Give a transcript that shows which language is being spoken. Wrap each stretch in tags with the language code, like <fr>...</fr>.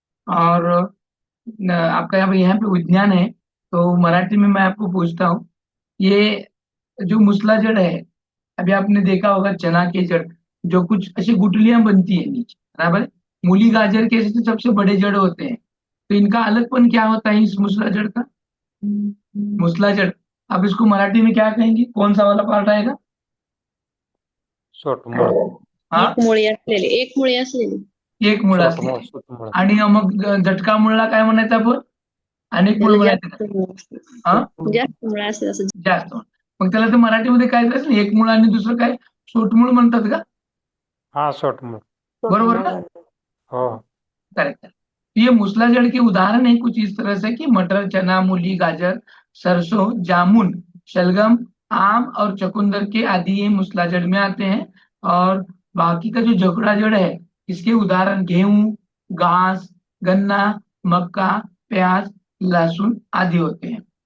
<hi>और आपका यहाँ पे विज्ञान है, तो मराठी में मैं आपको पूछता हूँ, ये जो मूसलाजड़ है, अभी आपने देखा होगा चना के जड़ जो कुछ ऐसी गुठलियां बनती है नीचे, बराबर। मूली गाजर के ऐसे तो सबसे बड़े जड़ होते हैं, तो इनका अलगपन क्या होता है इस मूसलाजड़ का? मूसलाजड़, अब इसको मराठी में क्या कहेंगे, कौन सा वाला पार्ट आएगा?</hi> <mr>सोटमूळ. हाँ, एक मुळी असलेली, एक मुळी असलेली. एक मुळ सोटमूळ, असलेली. सुतमूळ. आणि मग झटका मुळला काय म्हणायचं आपण? अनेक मुळ त्याला म्हणायचं का? जास्त मुळ असते. हा, जास्त मुळ असते असं. जास्त मुळ. मग त्याला तर मराठीमध्ये काय असेल, एक मुळ आणि दुसरं काय, सोटमुळ म्हणतात का? हा, सोटमूळ. बरोबर का? हो.</mr> <hi>करेक्ट है। ये मूसलाजड़ के उदाहरण है कुछ इस तरह से कि मटर, चना, मूली, गाजर, सरसों, जामुन, शलगम, आम और चुकंदर के आदि ये मूसलाजड़ में आते हैं। और बाकी का जो जकड़ा जड़ है, इसके उदाहरण गेहूं, घास, गन्ना, मक्का, प्याज, लहसुन आदि होते हैं।</hi>